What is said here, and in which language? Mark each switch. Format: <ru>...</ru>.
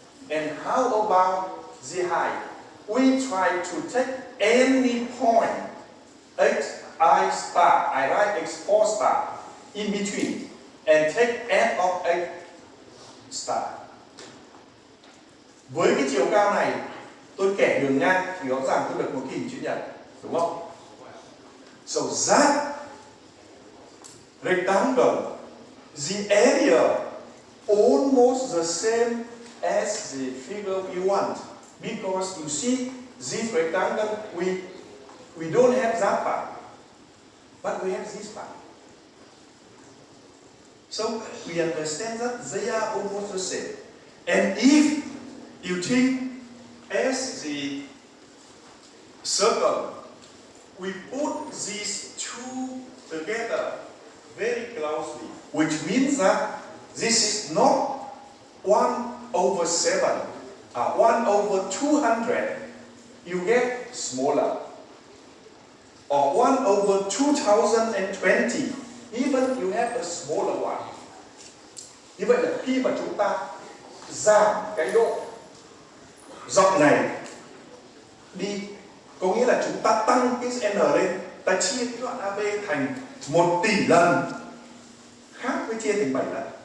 <en>And how about the height? We try to take any point xi star, I write x4 star in between, and take f of x star.</en> <vi>Với cái chiều cao này, tôi kẻ đường ngang thì rõ ràng tôi được một cái hình chữ nhật, đúng không?</vi> <en>So that rectangle, the area almost the same as the figure we want, because you see this rectangle, we don't have that part, but we have this part. So we understand that they are almost the same. And if you think as the circle, we put these two together very closely, which means that this is not 1/7, 1/200, you get smaller. Or 1/2020, even you have a smaller one.</en> <vi>Như vậy là khi mà chúng ta giảm cái độ rộng này đi, có nghĩa là chúng ta tăng cái n lên, ta chia cái đoạn AB thành 1 tỷ lần, khác với chia thành 7 lần.</vi>